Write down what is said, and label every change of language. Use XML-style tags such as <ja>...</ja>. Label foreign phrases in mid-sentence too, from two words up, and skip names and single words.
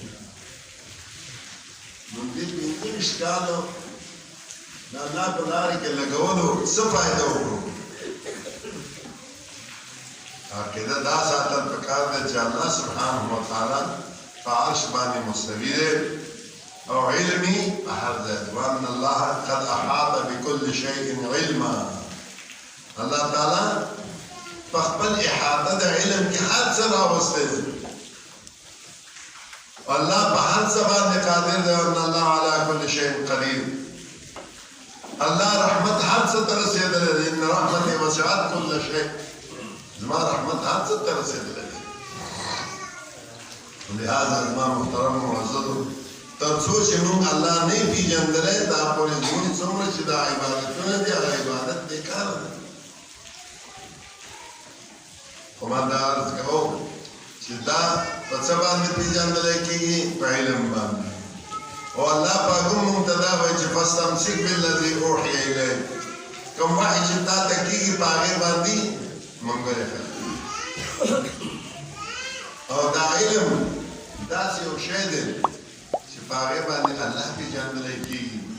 <ps>نو دې 25 کالو د الله په لارې کې لګولو څه فایده وکړو؟ عقیده دا ساتل پکار ده چې</ps> <ar>الله سبحانه وتعالی</ar> <ps>په عرش باندې مستوی دی او علمي په هر ځای</ps> <ar>وان الله قد احاط بكل شيء علما</ar> <ps>الله تعالی په خپل احاطه د علم کې هر څه راوستی دی الله په هر څه باندې قادر دی</ps> <ar>ان الله على كل شيء قدير</ar> <ps>الله رحمت هر څه ته رسېدلی دی</ps> <ar>ان رحمتي وسعت كل شيء</ar> <ps>زما رحمت هر څه ته رسېدلی دی لہذا زما محترم معززو تر څو چې موږ الله نه پیژندلی دا پورې زموږ څومره چې دا عبادتونه دي هغه عبادت بېکاره ده خو ما دا عرض کوم چې دا په څه باندې پیژندلی کېږي په علم باندې او الله پاک هم موږ ته دا وایي چې</ps> <ar>فاستمسک بالذي اوحي الیک</ar> <ps>کوم وحي چې تا ته کېږي په هغې باندې منګلې کړه او دا علم داسې یو شی دی چې په هغې باندې الله پیژندلی کېږي</ps>